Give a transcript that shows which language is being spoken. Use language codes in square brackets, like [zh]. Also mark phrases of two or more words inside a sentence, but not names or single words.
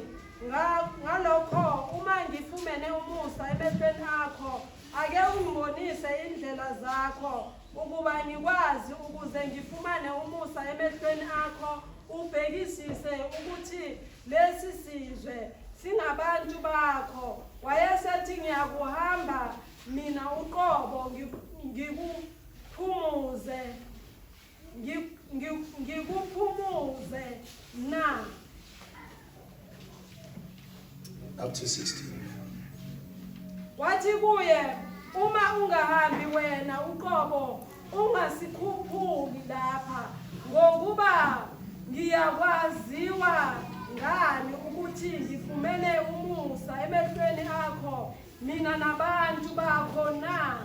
[zu] Ngalokho uma ngifumene umusa emehlweni akho, ake ungibonise indlela zakho, ukuba ngikwazi ukuze ngifumane umusa emehlweni akho, ubhekisise ukuthi lesi sizwe singabantu bakho. Wayesethi ngiyakuhamba mina uqobo ngikuphumuze na. [en] Up to 16. [zu] Wathi kuye, uma ungahambi wena uqobo ungasikhuphuli lapha, ngokuba ngiyakwaziwa ngani ukuthi ngifumene umusa emehlweni akho mina nabantu bakho na.